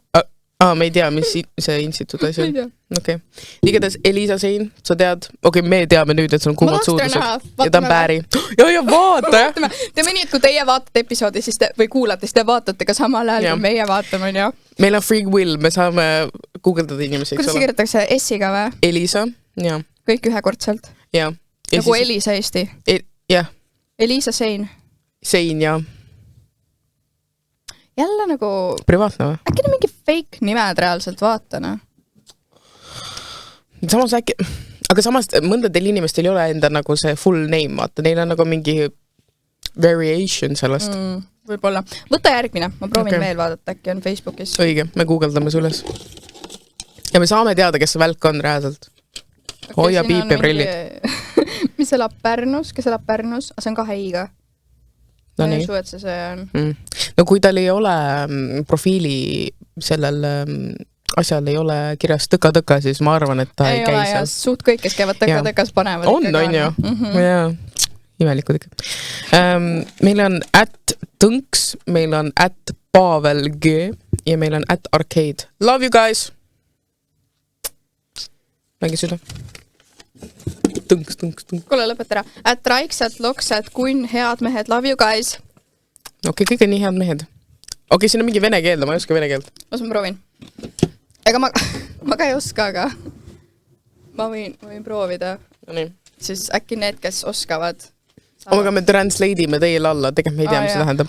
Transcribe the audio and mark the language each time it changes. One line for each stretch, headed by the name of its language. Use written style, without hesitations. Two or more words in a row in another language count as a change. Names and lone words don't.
Estonian: Me ei tea, mis see instituut asi on. Ma ei tea. Okei. Igatahes Elisa Sein, sa tead, me teame nüüd, et see on kuumad suudlused. Ja ta on bääri. Ja vaata, jah. Teeme nii, et kui teie vaatate episoodi või kuulate, siis te vaatate ka samal ajal, kui meie vaatame, on ju. Meil on
English: free will,
Estonian: me saame guugeldada inimesi. Kuidas see kirjutakse? S-iga või? Elisa, jah. Kõik ühekordselt? Jah. Nagu Elisa Eesti? Jah. Elisa Sein? Sein, jah. Jälle nagu... Privaatne või? Äkki on mingi fake nimed reaalselt, vaatana? Samas äkki... Aga samas mõndadel inimestel ei ole enda nagu see
English: full name,
Estonian: vaata. Neil on nagu mingi variation sellest. Võib-olla. Võta järgmine, ma proovin Okay. veel vaadata, äkki on Facebookis. Õige, me guugeldame su üles. Ja me saame teada, kes see välk on reaalselt. Hoia siin on piip ja prillid. Mis elab Pärnus? Kes elab Pärnus? See on ka heiga. No ma ei nii. usu, et see on. No kui tal ei ole profiili sellel asjal ei ole kirjas tõka-tõka, siis ma arvan, et ta ei käi ole, seal. Suht kõik, kes käivad tõka-tõkas, panevad on ju? Jaa, imelikud ikka. Meil on @tõnks, meil on @pavelg ja meil on @arcade.
English: Love you guys!
Estonian: Mängi süda. Tõnks. Kuule, lõpeta ära. Raiksat, Loksat, Kunn, head mehed,
English: love you guys.
Estonian: Okei, kõik on nii head mehed. Okei, siin on mingi vene keeld, ma ei oska vene keelt. Las ma proovin. Ega ma ka ei oska, aga ma võin proovida. No nii. Siis äkki need, kes oskavad. Aga me translate ime teile alla, tegelikult me ei tea, mis see tähendab.